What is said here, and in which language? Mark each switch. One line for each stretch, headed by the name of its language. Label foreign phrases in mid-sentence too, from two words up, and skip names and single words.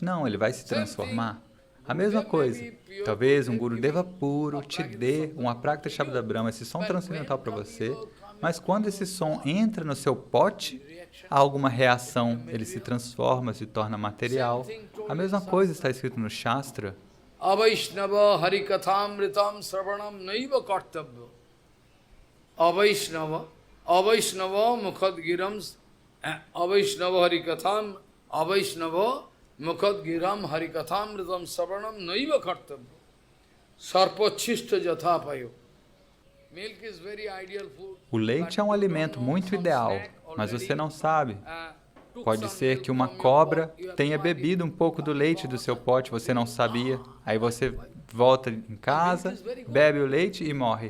Portuguese: Não, ele vai se transformar. A mesma coisa, talvez um Gurudeva puro te dê um
Sanskrit: अप्राकृत शब्द ब्रह्म,
Portuguese: esse som transcendental para você, mas quando esse som entra no seu pote, há alguma reação, ele se transforma, se torna material. A mesma coisa está escrito no Shastra.
Sanskrit: अवैष्णव हरिकथामृतं श्रवणं नैव कर्तव्यं. अवैष्णव मुखोद्गीर्णं अवैष्णव मुखोद्गीर्णं हरिकथामृतं श्रवणं नैव कर्तव्यं. सर्पोच्छिष्टं यथा पयः.
Portuguese: O leite é um alimento muito ideal, mas você não sabe. Pode ser que uma cobra tenha bebido um pouco do leite do seu pote, você não sabia. Aí você volta em casa, bebe o leite e morre.